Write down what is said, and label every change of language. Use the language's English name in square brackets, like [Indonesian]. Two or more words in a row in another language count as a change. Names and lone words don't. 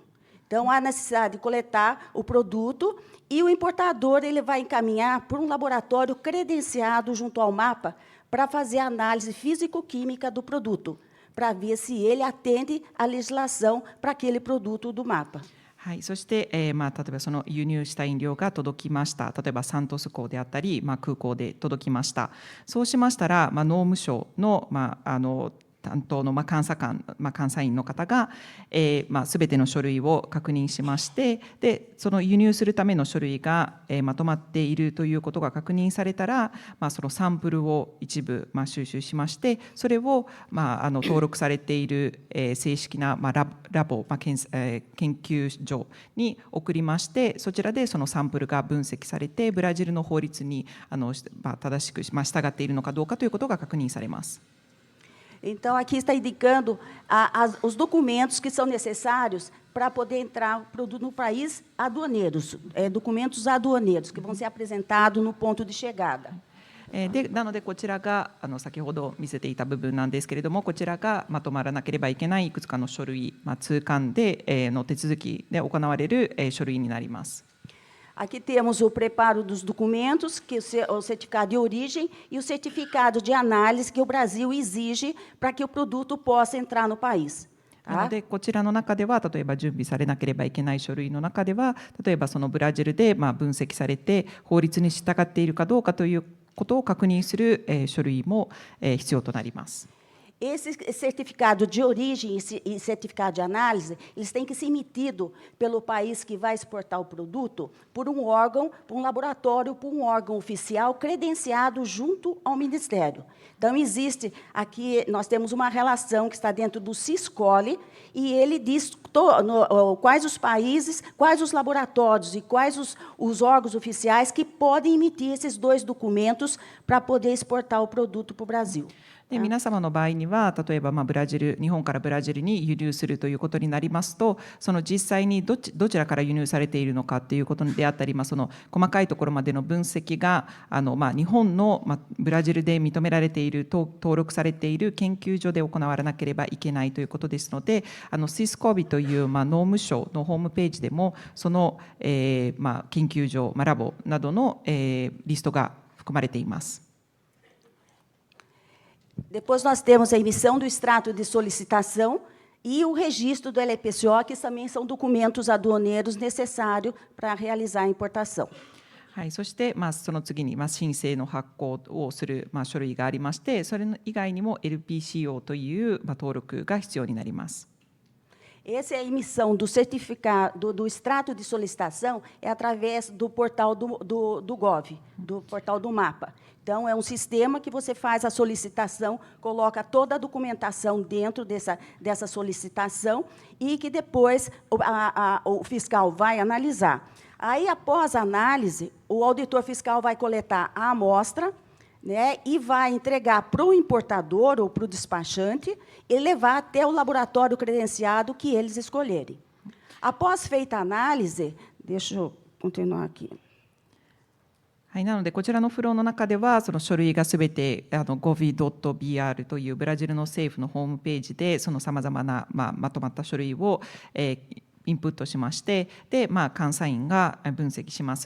[Portuguese] Então, há necessidade de coletar o produto e o importador ele vai encaminhar para um laboratório credenciado junto ao MAPA para fazer a análise físico-química do produto, para ver se ele atende à legislação para aquele produto do MAPA. [Japanese] はい、そして、例えばその輸入した飲料が届きました。例えばサントス港であったり、空港で届きました。そうしましたら、農務省の、担当の監査員の方が、すべての書類を確認しまして、でその輸入するための書類が、まとまっているということが確認されたら、そのサンプルを一部、収集しまして、それを、登録されている、正式な、ラボ、研究所に送りまして、そちらでそのサンプルが分析されて、ブラジルの法律に正しく、従っているのかどうかということが確認されます。 [Portuguese] Então, aqui está indicando os documentos que são necessários para poder entrar o produto no país, aduaneiros, documentos aduaneiros, que vão ser apresentados no ponto de chegada. [Japanese] なので、こちらが先ほど見せていた部分なんですけれども、こちらがまとまらなければいけないいくつかの書類、通関での手続きで行われる書類になります。 [Portuguese] Aqui temos o preparo dos documentos, que o certificado de origem e o certificado de análise que o Brasil exige para que o produto possa entrar no país. [Japanese] なので、こちらの中では、例えば準備されなければいけない書類の中では、例えばそのブラジルで分析されて、法律に従っているかどうかということを確認する書類も必要となります。 [Portuguese] Esse certificado de origem e certificado de análise, eles têm que ser emitidos pelo país que vai exportar o produto por um órgão, por um laboratório, por um órgão oficial credenciado junto ao Ministério. Então, existe aqui, nós temos uma relação que está dentro do Siscole, e ele diz quais os países, quais os laboratórios e quais os órgãos oficiais que podem emitir esses dois documentos para poder exportar o produto para o Brasil. [Japanese] で皆様の場合には、例えば日本からブラジルに輸入するということになりますと、その実際にどちらから輸入されているのかということであったり、その細かいところまでの分析が日本の、ブラジルで認められている登録されている研究所で行われなければいけないということですので、SISCOBI という、農務省のホームページでもその、研究所、ラボなどの、リストが含まれています。 [Portuguese] Depois nós temos a emissão do extrato de solicitação e o registro do LPCO, que também são documentos aduaneiros necessários para realizar a importação. [Japanese] はい、そして、その次に、申請の発行をする、書類がありまして、それ以外にも LPCO という、登録が必要になります。 [Portuguese] Essa é a emissão do certificado, do extrato de solicitação, é através do portal do Gov, do portal do MAPA. Então, é um sistema que você faz a solicitação, coloca toda a documentação dentro dessa solicitação e que depois o fiscal vai analisar. Aí, após a análise, o auditor fiscal vai coletar a amostra, né, e vai entregar para o importador ou para o despachante e levar até o laboratório credenciado que eles escolherem. Após feita a análise, deixa eu continuar aqui. [Japanese] はい、なので、こちらのフローの中では、その書類がすべてgovi.br というブラジルの政府のホームページで、そのさまざまな、まとまった書類を、 インプットしまして、で、監査員が分析します。